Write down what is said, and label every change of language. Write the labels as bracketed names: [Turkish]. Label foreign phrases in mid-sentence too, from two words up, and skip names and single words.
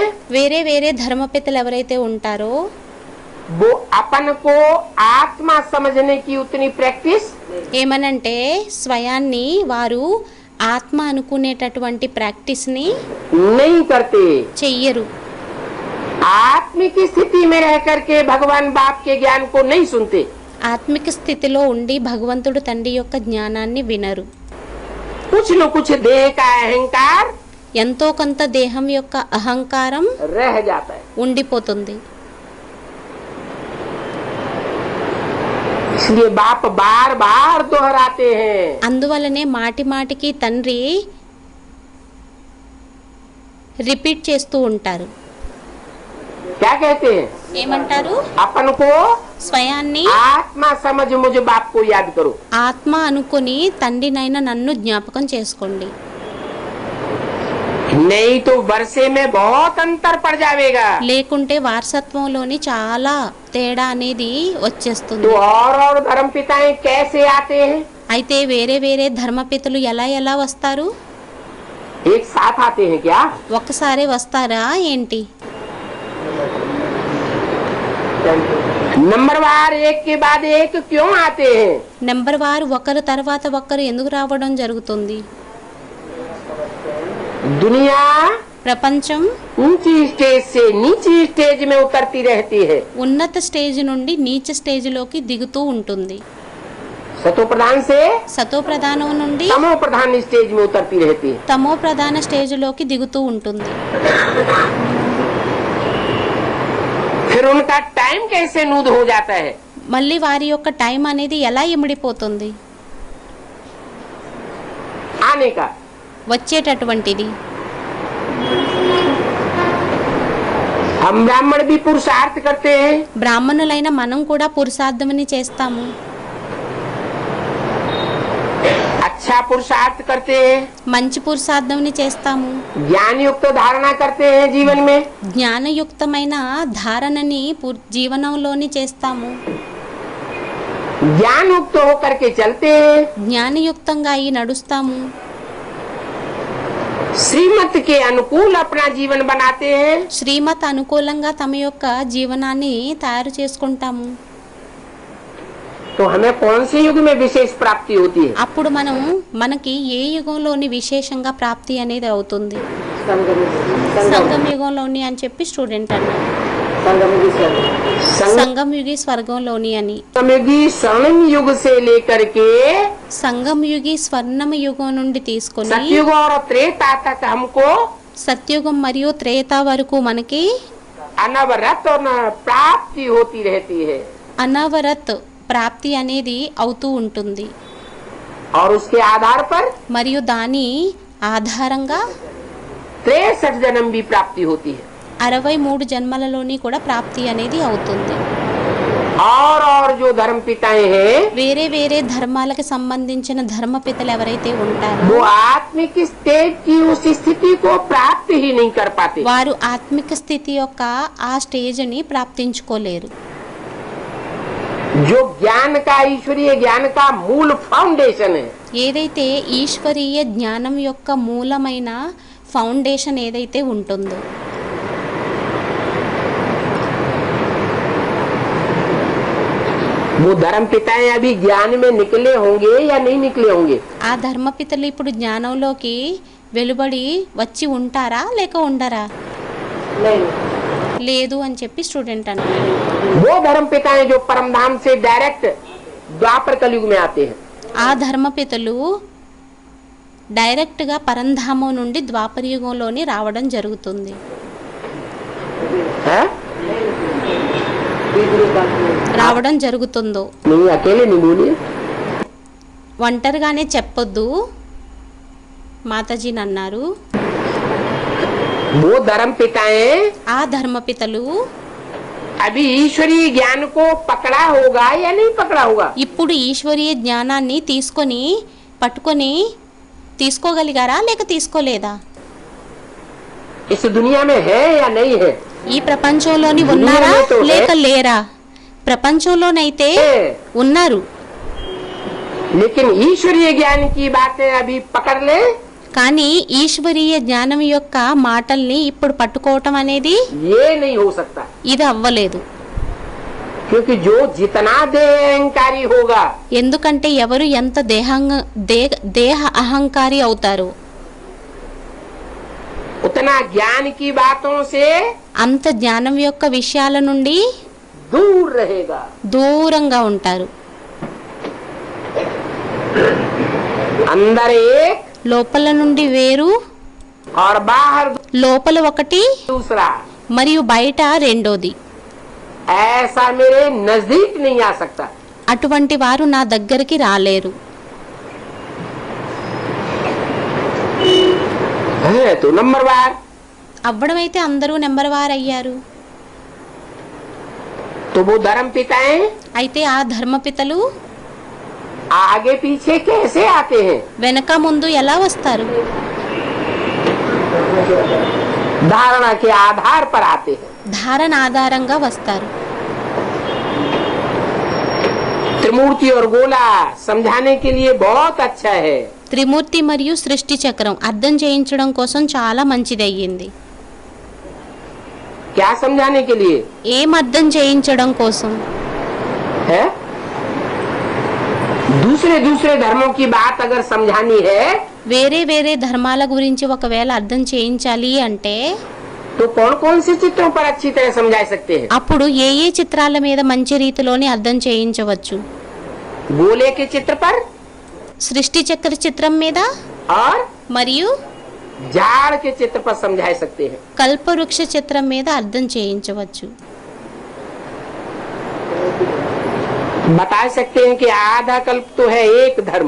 [Telugu] వేరే వేరే ధర్మపితలు ఎవరైతే ఉంటారో [Hindi] वो अपन को आत्मा समझने की उतनी प्रैक्टिस [Telugu] ఏమనంటే స్వయాన్ని వారు ఆత్మ అనుకునేటటువంటి ప్రాక్టీస్ని [Hindi] नहीं करते। [Telugu] చెయ్యరు. [Hindi] आत्मिक स्थिति में रह करके भगवान बाप के ज्ञान को नहीं सुनते। [Telugu] ఆత్మిక స్థితిలో ఉండి భగవంతుడు తండ్రి యొక్క జ్ఞానాన్ని వినరు. [Hindi] कुछ न कुछ देह का अहंकार [Telugu] ఎంతో కొంత దేహం యొక్క అహంకారం [Hindi] रह जाता है। [Telugu] ఉండిపోతుంది. [Hindi] इसलिए बाप बार बार दोहराते हैं [Telugu] అందువలనే మాటి మాటికి తండ్రి రిపీట్ చేస్తూ ఉంటారు. [Hindi] क्या कहते हैं? [Telugu] ఏమంటారు? [Hindi] अपन को [Telugu] స్వయాన్ని [Hindi] आत्मा समझ मुझ बाप को याद करो। [Telugu] ఆత్మ అనుకుని తండ్రినైన నన్ను జ్ఞాపకం చేసుకోండి. [Hindi] नहीं तो वर्षे में बहुत अंतर पड़ जाएगा। [Telugu] లేకుంటే వారసత్వంలోని చాలా తేడా అనేది వచ్చేస్తుంది. [Hindi] तो और धर्म पिताएं कैसे आते हैं? [Telugu] అయితే వేరే వేరే ధర్మపితలు ఎలా ఎలా వస్తారు? [Hindi] एक साथ आते हैं क्या? [Telugu] ఒక్కసారే వస్తారా ఏంటి? [Hindi] नंबरवार एक के बाद एक क्यों आते हैं? [Telugu] నెంబర్ వారు ఒకరు తర్వాత ఒకరు ఎందుకు రావడం జరుగుతుంది? [Hindi] दुनिया [Telugu] ప్రపంచం [Hindi] ऊंची स्टेज से नीची स्टेज में उतरती रहती है। [Telugu] ఉన్నత స్టేజ్ నుండి నీచ స్టేజ్లోకి దిగుతూ ఉంటుంది. [Hindi] सतो प्रधान से [Telugu] సతో ప్రధానం నుండి [Hindi] तमो प्रधान स्टेज में उतरती रहती है। [Telugu] తమో ప్రధాన స్టేజ్లోకి దిగుతూ ఉంటుంది. [Hindi] फिर उनका टाइम कैसे नूद हो जाता है? [Telugu] మళ్ళీ వారి యొక్క టైం అనేది ఎలా ఇమిడిపోతుంది? [Hindi] आने का [Telugu] వచ్చేటటువంటిది. [Hindi] हम ब्राह्मण भी पुरुषार्थ करते हैं। [Telugu] బ్రాహ్మణులైన మనం కూడా పురుషార్థమని చేస్తాము, [Hindi] अच्छा पुरुषार्थ करते हैं, [Telugu] మంచి పురుషార్థమని చేస్తాము, [Hindi] ज्ञान युक्त धारणा करते हैं जीवन में, [Telugu] జ్ఞానయుక్తమైన ధారణని జీవనంలోని చేస్తాము, [Hindi] ज्ञान युक्त होकर के चलते हैं, [Telugu] జ్ఞానయుక్తంగా అయి నడుస్తాము, [Hindi] श्रीमत के अनुकूल अपना जीवन बनाते हैं। [Telugu] శ్రీమత్ అనుకూలంగా తమ యొక్క జీవనాన్ని తయారు చేసుకుంటాము. [Hindi] तो हमें कौन से युग में विशेष प्राप्ति होती है? [Telugu] అప్పుడు మనకి ఏ యుగంలోని విశేషంగా ప్రాప్తి అనేది అవుతుంది? సంగం యుగంలోని అని చెప్పి స్టూడెంట్ అన్నారు. సంగం యుగి స్వర్గంలోని అని. [Hindi] संगमयुगी स्वर्णिम युग से लेकर के [Telugu] సంగం యుగి స్వర్ణమ యుగం నుండి తీసుకొని [Hindi] सतयुग और त्रेता तक हमको [Telugu] సత్యుగం మరియు త్రేత వరకు మనకి [Hindi] अनवरत और प्राप्ति होती रहती है। [Telugu] అనవరత్ ప్రాప్తి అనేది అవుతూ ఉంటుంది. [Hindi] और उसके आधार पर [Telugu] మరియు దాని ఆధారంగా [Hindi] 63 जन्म भी प्राप्ति होती है। [Telugu] 63 జన్మలలోని కూడా ప్రాప్తి అనేది అవుతుంది. [Hindi] और जो धर्म पिताएं हैं [Telugu] వేరే వేరే ధర్మాలకు సంబంధించిన ధర్మపితలు ఎవరైతే ఉంటారో [Hindi] वो आत्मिक स्टेज की उस स्थिति को प्राप्त ही नहीं कर पाते। [Telugu] వారు ఆత్మిక స్థితి యొక్క ఆ స్టేజ్ని ప్రాప్తించుకోలేరు. [Hindi] जो ज्ञान का, ईश्वरीय ज्ञान का मूल फाउंडेशन है, [Telugu] ఏదైతే ఈశ్వరీయ జ్ఞానం యొక్క మూలమైన ఫౌండేషన్ ఏదైతే ఉంటుందో, [Hindi] वो धर्म पिताएं अभी ज्ञान में निकले होंगे या नहीं निकले होंगे? [Telugu] ఆ ధర్మపితలు ఇప్పుడు జ్ఞానంలోకి వెలుబడి వచ్చి ఉంటారా లేక ఉండరా? లేదు అని చెప్పి స్టూడెంట్ అన్నారు. [Hindi] वो धर्म पिताएं जो परम धाम से डायरेक्ट द्वापर कलयुग में आते हैं, [Telugu] ఆ ధర్మపితలు డైరెక్ట్గా పరంధామం నుండి ద్వాపరయుగంలోని రావడం జరుగుతుంది. [Hindi] है? [Telugu] రావడం జరుగుతుందో [Hindi] नहीं, अकेले नहीं बोलिए. [Telugu] ఒంటరిగానే చెప్పొద్దు మాతాజీని అన్నారు. [Hindi] वो धर्म पिताएं [Telugu] ఆ ధర్మపితలు [Hindi] अभी ईश्वरीय ज्ञान को पकड़ा होगा या नहीं पकड़ा होगा? [Telugu] ఇప్పుడు ఈశ్వరీయ జ్ఞానాన్ని పట్టుకొని తీసుకోగలిగారా లేక తీసుకోలేదా? [Hindi] इस दुनिया में है या नहीं है? [Telugu] ఈ ప్రపంచంలోని ఉన్నారా లేక లేరా? ప్రపంచంలోనైతే ఉన్నారు, [Hindi] लेकिन ईश्वरीय ज्ञान की बातें अभी पकड़ ले, [Telugu] కానీ ఈశ్వరీయ జ్ఞానం యొక్క మాటల్ని ఇప్పుడు పట్టుకోవటం అనేది [Hindi] ये नहीं हो सकता. [Telugu] ఇది అవ్వలేదు. [Hindi] क्योंकि जो जितना देहंकारी होगा, [Telugu] ఎందుకంటే ఎవరు ఎంత దేహ అహంకారి అవుతారో [Hindi] उतना ज्ञान की बातों से [Telugu] అంత జ్ఞానం యొక్క విషయాల నుండి [Hindi] दूर रहेगा. [Telugu] దూరంగా ఉంటారు. [Hindi] अंदर एक [Telugu] లోపల నుండి వేరు, [Hindi] और बाहर [Telugu] లోపల ఒకటి [Hindi] दूसरा, [Telugu] మరియు బయట రెండోది. [Hindi] ऐसा मेरे नजदीक नहीं आ सकता. [Telugu] అటువంటి వారు నా దగ్గరికి రాలేరు. [Hindi] है तो नंबरवार. [Telugu] అవ్వడమైతే అందరూ నెంబర్ వారు అయ్యారు. [Hindi] तो वो धर्म पिताएं [Telugu] అయితే ఆ ధర్మపితలు [Hindi] आगे पीछे कैसे आते हैं? [Telugu] వెనక ముందు ఎలా వస్తారు? [Hindi] धारणा के आधार पर आते हैं. [Telugu] ధారణ ఆధారంగా వస్తారు. [Hindi] त्रिमूर्ति और गोला समझाने के लिए बहुत अच्छा है. [Telugu] త్రిమూర్తి మరియు సృష్టి చక్రం అర్థం చేయించడం కోసం చాలా మంచిది అయ్యింది. [Hindi] क्या समझाने के लिए [Telugu] ఏం అర్థం చేయించడం కోసం? [Hindi] है? दूसरे दूसरे धर्मों की बात अगर समझानी है [Telugu] వేరే వేరే ధర్మాల గురించి ఒకవేళ అర్థం చేయించాలి అంటే [Hindi] तो कौन कौन से चित्रों पर अच्छी तरह समझा सकते हैं? [Telugu] అప్పుడు ఏ ఏ చిత్రాల మీద మంచి రీతిలోని అర్థం చేయించవచ్చు? [Hindi] गोले के चित्र पर [Telugu] సృష్టి చక్ర చిత్రం మీద [Hindi] और [Telugu] మరియు [Hindi] झाड़ के चित्र पर समझा सकते हैं. [Telugu] కల్పవృక్ష చిత్రం మీద అర్థం చేయించవచ్చు. [Hindi] बता सकते हैं कि आधा कल्प तो है एक धर्म,